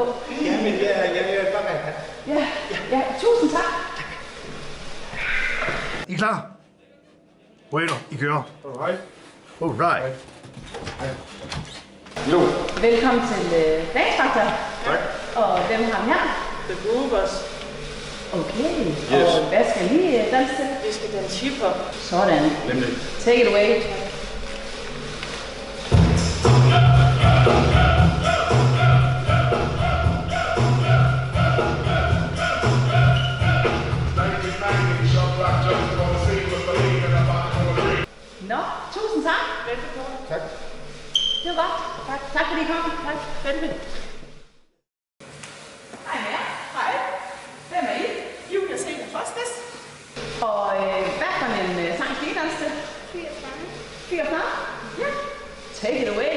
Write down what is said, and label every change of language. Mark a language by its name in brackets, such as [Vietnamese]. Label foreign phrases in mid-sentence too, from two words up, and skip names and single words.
[Danish] Jamen, jeg vil bare være kan. Ja, tusind tak. I er klar? Bueno, I kører. Alright. Jo. Velkommen til Dagsfaktor. Tak. Og hvem har vi her? The Groovers. Okay. Yes. Og hvad skal vi danse til? Vi skal danse hiphop. Sådan. Nemlig. [English] Take it away. [Danish] Nå, tusind tak. Velbekomme. Tak. Det var godt. Tak fordi I kom. Tak. Velbekomme. Hej med jer. Hej. Hvem er I? Julia Sena Fostes. Og hvad for en sang skal I danse til? 44. 44? Ja. [English] Take it away.